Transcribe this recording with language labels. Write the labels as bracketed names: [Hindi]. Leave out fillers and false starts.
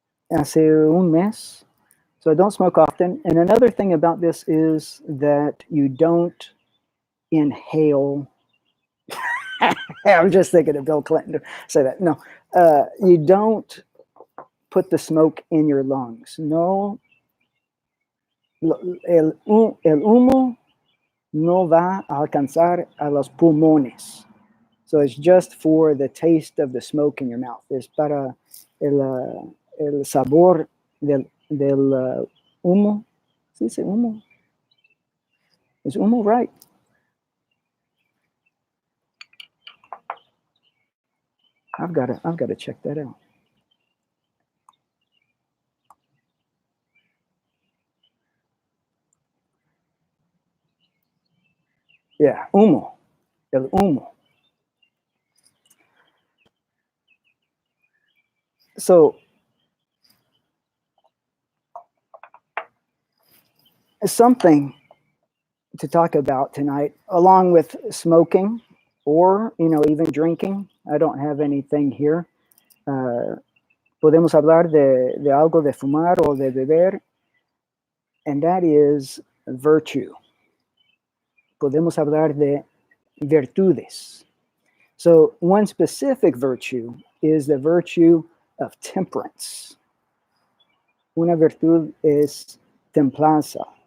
[Spanish] Hace un mes. [English] So I don't smoke often. And another thing about this is that you don't inhale. I'm just thinking of Bill Clinton to say that. No, you don't put the smoke in your lungs. [Spanish] No, el humo no va a alcanzar a los pulmones. [English] So it's just for the taste of the smoke in your mouth. [Spanish] Es para el sabor del humo. ¿Sí dice humo? [English] Is humo right? I've got to check that out. [Spanish] Yeah, humo. El humo. [English] So something to talk about tonight, along with smoking or, even drinking. I don't have anything here. [Spanish] Podemos hablar de algo de fumar o de beber, [English] and that is virtue. [Spanish] Podemos hablar de virtudes. [English] So one specific virtue is the virtue of temperance. [Spanish] Una virtud es templanza.